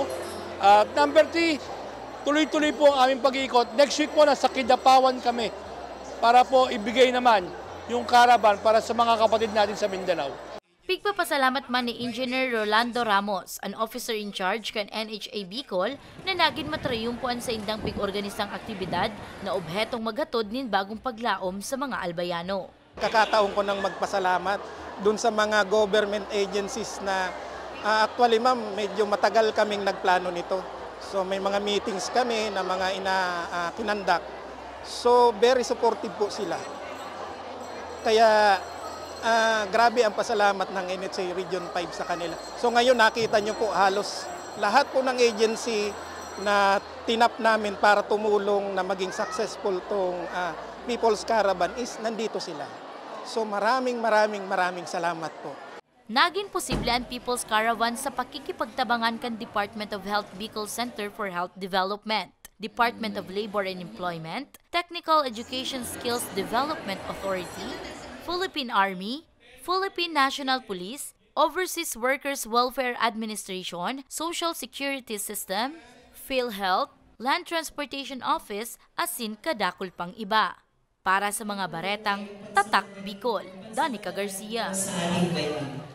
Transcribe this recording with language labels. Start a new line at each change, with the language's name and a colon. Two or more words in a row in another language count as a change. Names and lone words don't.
Filipino: At number 3, tuloy-tuloy po ang aming pag-iikot.
English: Next week
Filipino: po nasa Kidapawan kami para po ibigay naman yung caravan para sa mga kapatid natin sa Mindanao.
Bikol: Pigpapasalamat man ni Engineer Rolando Ramos,
English: an officer in charge
Bikol: kan NHA Bicol, na naging matrayumpuan sa indang pig-organisang aktibidad na obhetong maghatod nin bagong paglaom sa mga Albayano.
Filipino: Kakataon ko nang magpasalamat dun sa mga
English: government agencies
Filipino: na actually ma'am, medyo matagal kaming nagplano nito. So may mga meetings kami na mga kinandak. So
English: very supportive
Filipino: po sila. Kaya grabe ang pasalamat ng NHA Region 5 sa kanila. So ngayon nakita nyo po halos lahat po ng agency na tinap namin para tumulong na maging successful tong People's Caravan is nandito sila. So maraming salamat po.
Bikol: Naging posible ang People's Caravan sa pakikipagtabangan kan Department of Health Bicol Center for Health Development, Department of Labor and Employment, Technical Education Skills Development Authority, Philippine Army, Philippine National Police, Overseas Workers Welfare Administration, Social Security System, PhilHealth, Land Transportation Office, asin kadakol pang iba. Para sa mga baretang Tatak Bicol, Danica Garcia.